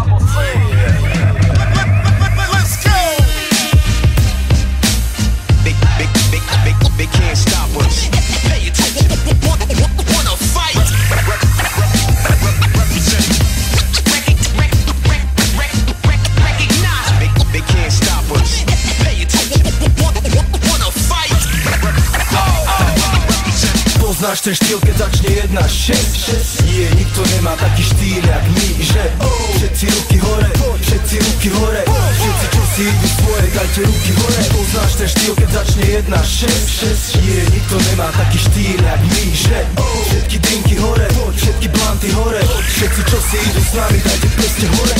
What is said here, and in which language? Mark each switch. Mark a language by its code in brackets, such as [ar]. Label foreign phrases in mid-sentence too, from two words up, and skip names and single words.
[en] Let's go! They can't stop us. Pay attention, wanna fight. Recognize, they can't stop us. Pay attention, wanna fight. [sk] Poznáš ten štýl, keď začne 1-6. Nie, nikto nemá taký štýl jak my, že všetci ruky hore, všetci ruky hore, všetci čo si idú svoje, dajte ruky hore. Poznáš ten štýl, keď začne 1-6. Nie, nikto nemá taký štýl jak my, že všetky drinky hore, všetky blanty hore, všetci čo si idú s nami, dajte prste hore.